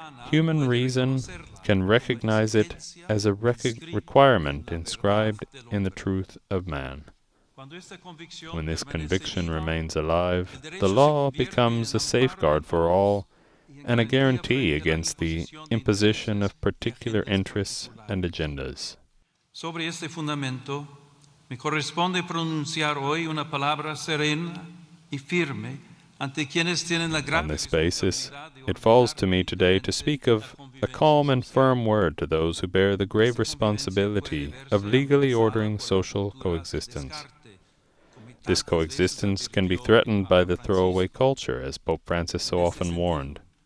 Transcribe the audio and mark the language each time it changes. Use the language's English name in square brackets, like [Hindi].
[English] Human reason can recognize it as a requirement inscribed in the truth of man. When this conviction remains alive, the law becomes a safeguard for all and a guarantee against the imposition of particular interests and agendas. [Spanish] Sobre este fundamento, me corresponde pronunciar hoy una palabra serena y firme ante quienes tienen la grave [English] On this basis, it falls to me today to speak of a calm and firm word to those who bear the grave responsibility of legally ordering social coexistence. This coexistence can be threatened by the throwaway culture, as Pope Francis so often warned.